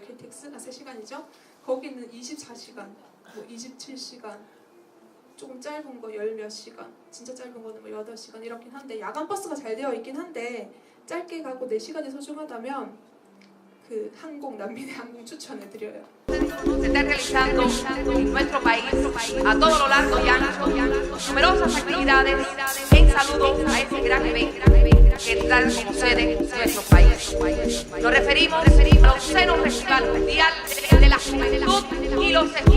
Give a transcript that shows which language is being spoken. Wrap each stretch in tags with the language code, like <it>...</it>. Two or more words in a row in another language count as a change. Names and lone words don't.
<ko>KTX가 3시간이죠? 거기는 24시간, 뭐 27시간, 조금 짧은 거 10몇 시간, 진짜 짧은 거는 뭐 8시간 이렇긴 한데 야간 버스가 잘 되어 있긴 한데 짧게 ga고 4시간이 소중하다면 그 남미내 항공 추천해드려요.</ko> <es>Se está realizando en nuestro país a todo lo largo y ancho numerosas actividades en saludo a ese gran evento que trae como sede nuestro país. Nos referimos al Oceno Festival Mundial de la Juventud y los Estudiantes.</es>